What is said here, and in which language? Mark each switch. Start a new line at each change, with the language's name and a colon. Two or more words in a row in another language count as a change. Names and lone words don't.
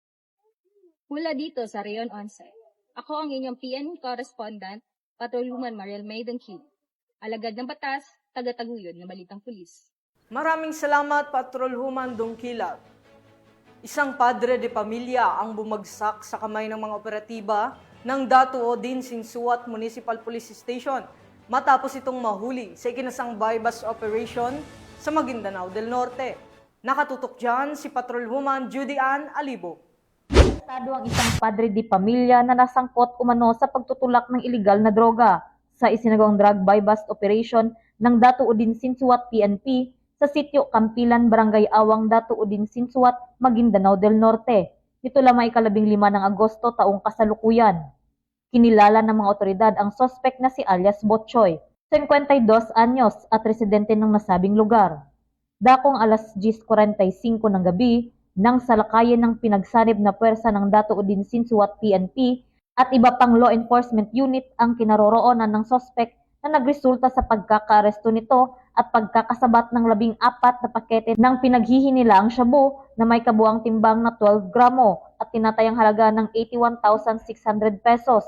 Filipino: Mula dito sa Rayon 11, ako ang inyong PN correspondent, Patrolwoman Mariel Maiden Q. Alagad ng batas, taga-taguyod ng Balitang Pulis. Maraming salamat, Patrolwoman Dongkilab. Isang padre de pamilya ang bumagsak sa kamay ng mga operatiba ng Datuo din Sinsuat Municipal Police Station matapos itong mahuli sa ikinasang
English: bypass operation
Filipino: sa Maguindanao del Norte. Nakatutok dyan si Patrolwoman Judy Ann Alibo. Arestado ang isang padre di pamilya na nasangkot umano sa pagtutulak ng ilegal na droga sa isinagawang
English: drug buy-bust operation
Filipino: ng Datuo din Sinsuat PNP sa sitio Campilan, Barangay Awang, Datuo din Sinsuat, Maguindanao del Norte. Nito lamang 15 ng Agosto taong kasalukuyan. Kinilala ng mga otoridad ang sospek na si alias Botchoy, 52 anyos at residente ng nasabing lugar. Dakong alas 10:45 ng gabi, nang salakayin ng pinagsanib na puwersa ng Datuo din Sinsuat PNP at iba pang
English: law enforcement unit
Filipino: ang kinaroroonan ng sospek na nagresulta sa pagkakaaresto nito at pagkakasabat ng 14 na pakete ng pinaghihinilaang shabu na may kabuang timbang na 12 gramo at tinatayang halaga ng 81,600 pesos.